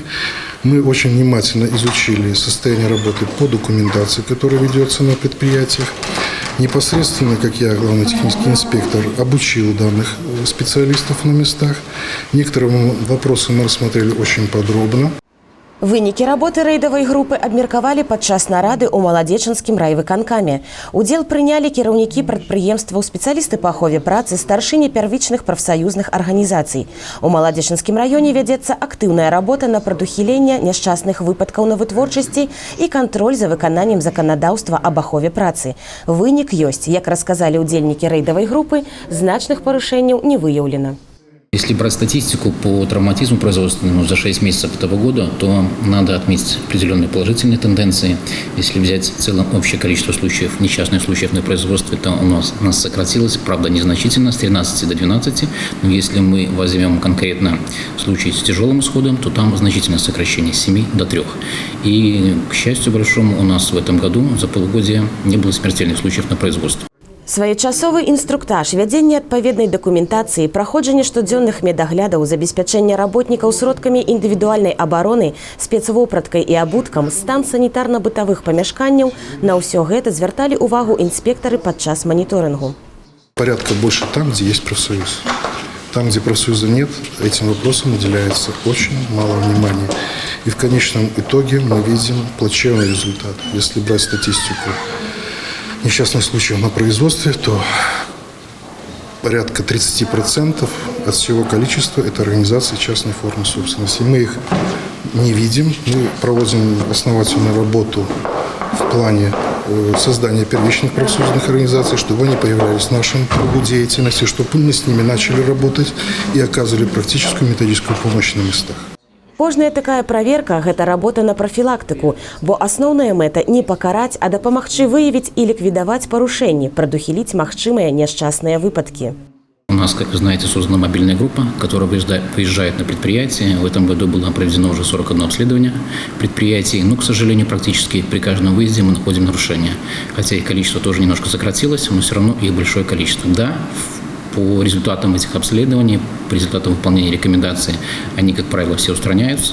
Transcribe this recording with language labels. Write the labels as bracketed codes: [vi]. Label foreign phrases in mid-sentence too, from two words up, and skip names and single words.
[ru] Мы очень внимательно изучили состояние работы по документации, которая ведется на предприятиях. Непосредственно, как я, главный технический инспектор, обучил данных специалистов на местах. Некоторые вопросы мы рассмотрели очень подробно. [be] Вынікі работы рэйдавай групы абмеркавалі падчас нарады ў Маладзечынскім райвыканкаме. Удзел прынялі кіраўнікі прадпрыемстваў, спецыялісты па ахове працы, старшыні первічных прафсаюзных арганізацый. У Маладзечынскім раёне вядзецца актыўная работа на прадухіленне няшчасных выпадкаў на вытворчасці і кантроль за выкананнем заканадаўства аб ахове працы. Вынік ёсць, як расказалі ўдзельнікі рэйдавай групы, значных парушэнняў не выяўлена. [ru] Если брать статистику по травматизму производственному за 6 месяцев этого года, то надо отметить определенные положительные тенденции. Если взять в целом общее количество случаев, несчастных случаев на производстве, то у нас сократилось, правда, незначительно, с 13 до 12. Но если мы возьмем конкретно случаи с тяжелым исходом, то там значительное сокращение с 7 до 3. И, к счастью большому, у нас в этом году за полугодие не было смертельных случаев на производстве. [be] Своечасовы інструктаж, вядзенне адпаведнай дакументацыі, праходжанне штодзённых медаглядаў, забеспячэнне работнікаў сродкамі індывідуальнай абароны, спецвопраткай і абуткам, стан санітарна-бытавых памяшканняў – на ўсё гэта звярталі ўвагу інспектары падчас маніторынгу. [ru] Порядка больше там, где есть профсоюз. Там, где профсоюза нет, этим вопросам уделяется очень мало внимания. И в конечном итоге мы видим плачевный результат. Если брать статистику несчастных случаев на производстве, то порядка 30% от всего количества – это организации частной формы собственности. Мы их не видим, мы проводим основательную работу в плане создания первичных профсоюзных организаций, чтобы они появлялись в нашем кругу деятельности, чтобы мы с ними начали работать и оказывали практическую методическую помощь на местах. [be] Кожная такая праверка – гэта работа на прафілактыку, бо асноўная мэта не пакараць, а дапамагчы выявіць і ліквідаваць парушэнні, прадухіліць магчымыя няшчасныя выпадкі. [ru] У нас, как вы знаете, создана мобильная группа, которая выезжает на предприятия. В этом году было проведено уже 41 обследование предприятий. Но, к сожалению, практически при каждом выезде мы находим нарушения. Хотя их количество тоже немножко сократилось, но все равно их большое количество. Да, по результатам этих обследований, по результатам выполнения рекомендаций, они, как правило, все устраняются.